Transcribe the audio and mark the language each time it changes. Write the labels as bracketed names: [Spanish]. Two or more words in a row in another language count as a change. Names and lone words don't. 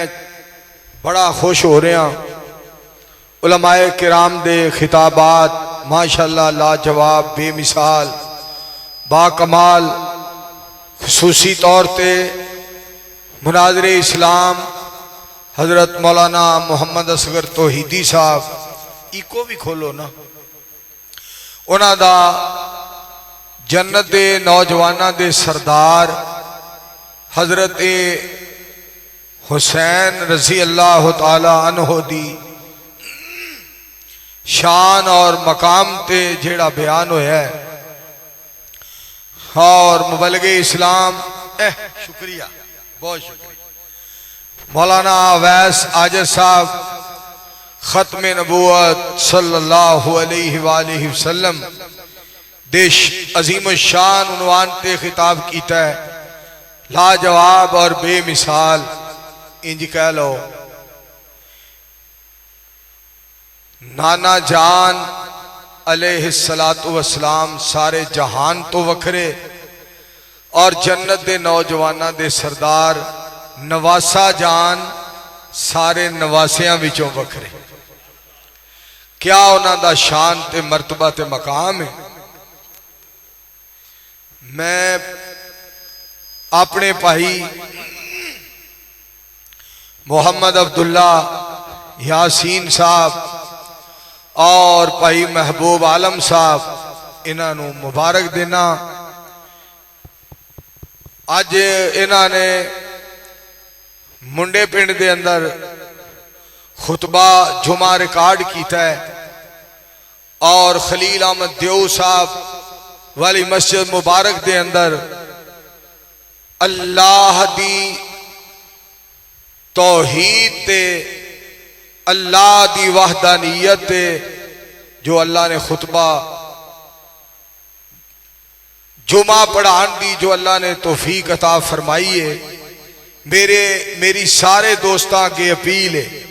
[Punjabi] بڑا خوش ہو رہا علماء کرام دے خطابات ماشاءاللہ لاجواب بے مثال با کمال خصوصی طور تے مناظر اسلام حضرت مولانا محمد اصغر توحیدی صاحب ایکو بھی کھولو نا انہاں دا جنت دے نوجوانہ دے سردار حضرت حسین [Arabic] رضی اللہ تعالی عنہ [Punjabi] دی شان اور مقام تے جیڑا بیان ہویا ہے اور مبلغ اسلام شکریہ بہت شکریہ مولانا اویس عاجز صاحب ختم نبوت [Arabic] صلی اللہ علیہ وآلہ وسلم [Punjabi] دیش عظیم الشان عنوان تے خطاب کیتا ہے لاجواب اور بے مثال انج کہہ لو نانا جان [Arabic] علیہ السلام [Punjabi] سارے جہان تو وکھرے اور جنت دے نوجوانہ دے سردار نواسا جان سارے نواسیاں وچوں وکھرے کیا انہاں دا شان تے مرتبہ تے مقام ہے میں اپنے بھائی محمد عبداللہ یاسین صاحب اور بھائی محبوب عالم صاحب انہاں نو مبارک دینا آج انہاں نے منڈے پنڈ دے اندر خطبہ جمعہ ریکارڈ کیتا ہے اور خلیل احمد دیو صاحب والی مسجد مبارک دے اندر اللہ دی توحید تے اللہ دی وحدانیت تے جو اللہ نے خطبہ جمعہ پڑھان دی جو اللہ نے توفیق عطا فرمائی ہے، میری سارے دوستاں آگے اپیل ہے